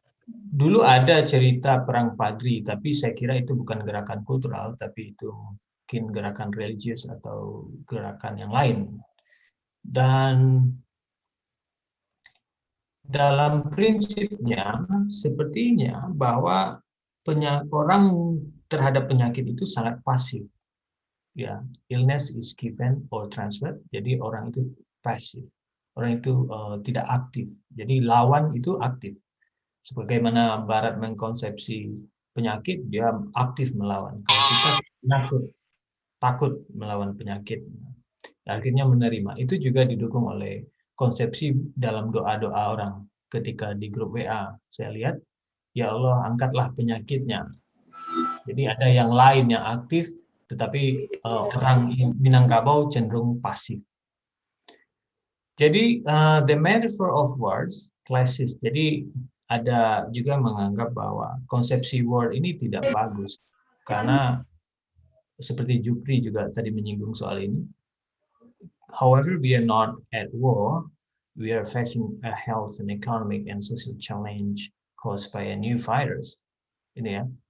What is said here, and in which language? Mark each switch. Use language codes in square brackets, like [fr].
[id] Dulu ada cerita perang Padri, tapi saya kira itu bukan gerakan kultural, tapi itu mungkin gerakan religius atau gerakan yang lain. Dan dalam prinsipnya, sepertinya bahwa orang terhadap penyakit itu sangat pasif. [en] Ya, illness is given or transferred. [id] Jadi orang itu pasif. Orang itu tidak aktif. Jadi lawan itu aktif. Sebagaimana Barat mengkonsepsi penyakit, dia aktif melawan. Kalau kita takut melawan penyakit, akhirnya menerima. Itu juga didukung oleh konsepsi dalam doa-doa orang. Ketika di grup WA, saya lihat, ya Allah angkatlah penyakitnya. Jadi ada yang lain yang aktif, tetapi orang Minangkabau cenderung pasif. [en] Jadi the metaphor of words clashes. [id] Jadi ada juga menganggap bahwa konsepsi word ini tidak bagus. Karena seperti Jupri juga tadi menyinggung soal ini. [en] However, we are not at war. We are facing a health and economic and social challenge caused by a new virus. Ini ya.